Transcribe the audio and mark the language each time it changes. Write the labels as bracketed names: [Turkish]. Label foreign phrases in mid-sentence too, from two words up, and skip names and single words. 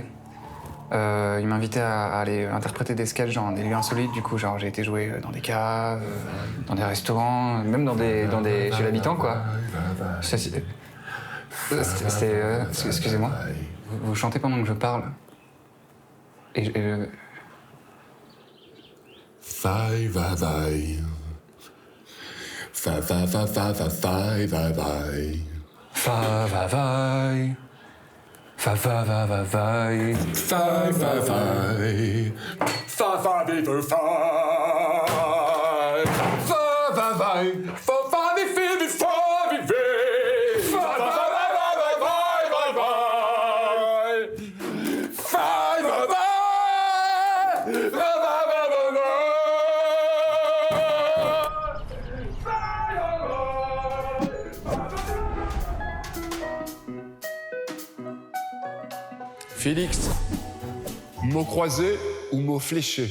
[French] Il m'invitait à aller interpréter des sketchs dans des lieux insolites. Du coup, genre, j'ai été jouer dans des caves, dans des restaurants, même dans des chez l'habitant, quoi. C'était... excusez-moi. Vous chantez pendant que je parle. Et Vai, vai, vai. Fa, fa, fa, fa, fa, fa, vai, vai. Fa, va, vai. Fa, va, va, va, vai. Vai, vai, vai. Fa, fa, vive, fa. Fa, va, vai. Fa, fa, vive, fa, vive. Fa, va, va, va, va, vai, vai, vai. Fa, va, va. Va, va, va, va, va. Félix, mot croisé ou mot fléché?